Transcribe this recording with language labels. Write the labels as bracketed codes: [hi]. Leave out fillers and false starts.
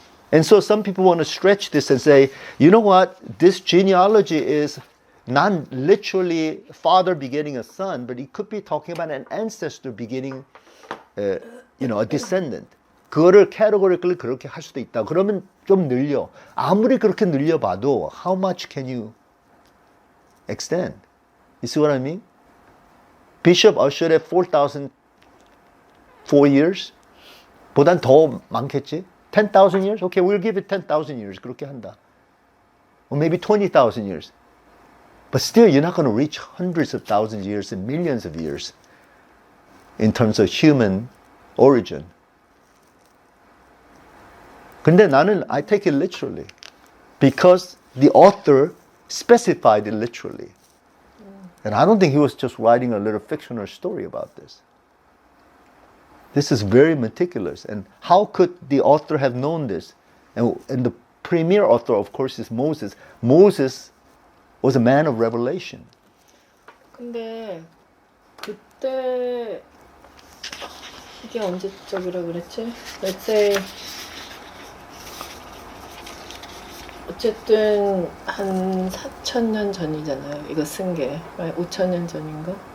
[en] And so some people want to stretch this and say, you know what, this genealogy is not literally father begetting a son, but it could be talking about an ancestor begetting, a descendant. [ko] 그거를 categorically 그렇게 할 수도 있다. 그러면 좀 늘려. 아무리 그렇게 늘려봐도 [en] how much can you extend? You see what I mean? Bishop ushered at 4,004 years? [ko] 보단 더 많겠지? [en] 10,000 years? Okay, we'll give it 10,000 years. [ko] 그렇게 한다. [en] Or maybe 20,000 years. But still, you're not going to reach hundreds of thousands of years and millions of years in terms of human origin. [ko] 근데 나는, [en] I take it literally. Because the author specified it literally. And I don't think he was just writing a little fictional story about this. This is very meticulous. And how could the author have known this? And the premier author, of course, is Moses. Moses was a man of revelation. [ko] 근데 그때 이게 언제적이라 그랬지? [en] Let's say [ko] 어쨌든 한 4,000년 전이잖아요. 이거 쓴 게 5,000년 전인가?